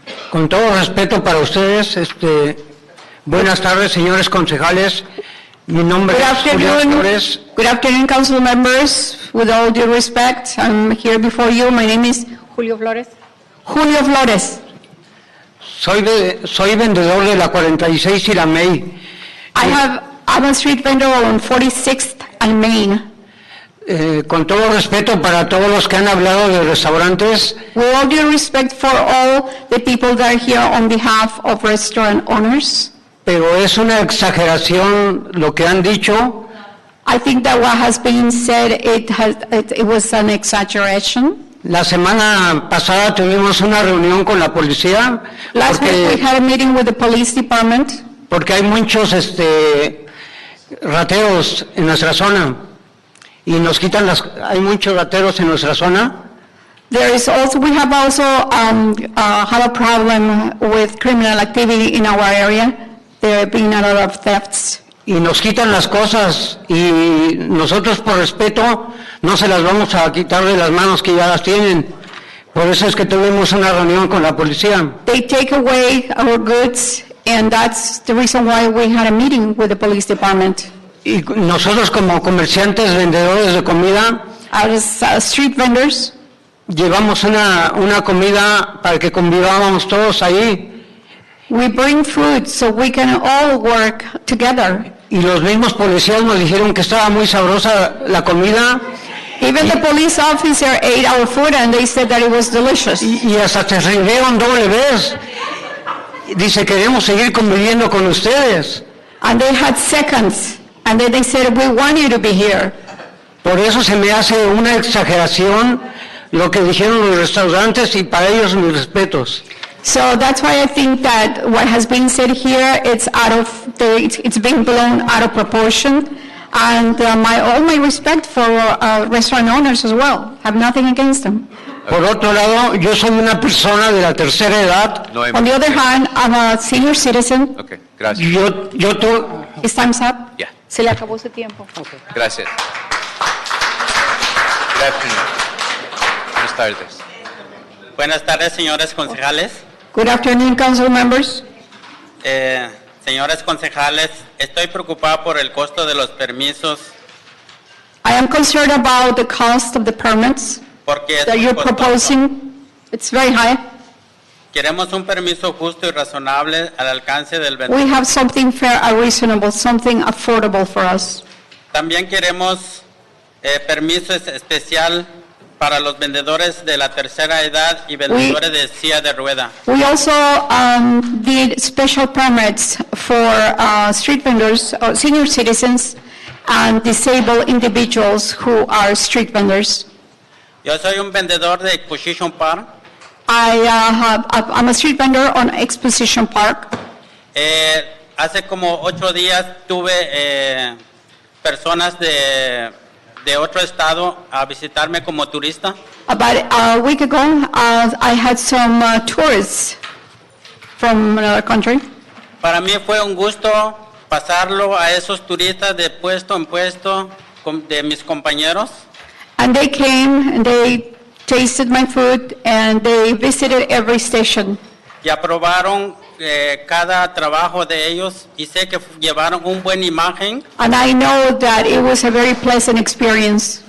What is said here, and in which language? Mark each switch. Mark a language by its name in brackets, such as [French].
[Spanish] Con todo respeto para ustedes, buenas tardes, señores concejales. Mi nombre es Julio Flores. [English] Good afternoon, council members. With all due respect, I'm here before you. My name is Julio Flores. Julio Flores. [Spanish] Soy vendedor de la 46 y la May. [English] I'm a street vendor on 46th and Main. [Spanish] Con todo respeto para todos los que han hablado de restaurantes, [English] With all due respect for all the people that are here on behalf of restaurant owners, [Spanish] pero es una exageración lo que han dicho. [English] I think that what has been said, it was an exaggeration. [Spanish] La semana pasada tuvimos una reunión con la policía [English] Last week we had a meeting with the police department [Spanish] porque hay muchos rateros en nuestra zona y nos quitan hay muchos rateros en nuestra zona. [English] we have also have a problem with criminal activity in our area. There have been a lot of thefts. [Spanish] Y nos quitan las cosas y nosotros por respeto no se las vamos a quitar de las manos que ya las tienen. Por eso es que tuvimos una reunión con la policía. [English] They take away our goods, and that's the reason why we had a meeting with the police department. [Spanish] Y nosotros como comerciantes, vendedores de comida, [English] as street vendors, [Spanish] llevamos una comida para que convivamos todos ahí. [English] We bring food so we can all work together. [Spanish] Y los mismos policías nos dijeron que estaba muy sabrosa la comida. [English] Even the police officer ate our food and they said that it was delicious. [Spanish] Y hasta se rieron doble vez. Dice, queremos seguir conviviendo con ustedes. [English] And they had seconds. And then they said, we want you to be here. [Spanish] Por eso se me hace una exageración lo que dijeron los restaurantes y para ellos mis respetos. [English] So that's why I think that what has been said here, it's being blown out of proportion. And all my respect for restaurant owners as well. Have nothing against them. [Spanish] Por otro lado, yo soy una persona de la tercera edad. [English] On the other hand, I'm a senior citizen. [Spanish] Okay, gracias. [English] His time's up. Yeah. [Spanish] Se le acabó su tiempo. Gracias. [English] Good afternoon. [Spanish] Buenas tardes. Buenas tardes, señores concejales. [English] Good afternoon, council members. [Spanish] Señores concejales, estoy preocupado por el costo de los permisos. [English] I am concerned about the cost of the permits that you're proposing. It's very high. [Spanish] Queremos un permiso justo y razonable al alcance del vendedor. [English] We have something fair and reasonable, something affordable for us. [Spanish] También queremos permiso especial para los vendedores de la tercera edad y vendedores de silla de rueda. [English] We also did special permits for street vendors, senior citizens, and disabled individuals who are street vendors. [Spanish] Yo soy un vendedor de Exposition Park. [English] I'm a street vendor on Exposition Park. [Spanish] Hace como 8 días tuve personas de otro estado a visitarme como turista. [English] About a week ago, I had some tourists from another country. [Spanish] Para mí fue un gusto pasarlo a esos turistas de puesto en puesto de mis compañeros. [English] And they came and they tasted my food and they visited every station. [Spanish] Y aprobaron cada trabajo de ellos y sé que llevaron un buen imagen. [English] And I know that it was a very pleasant experience.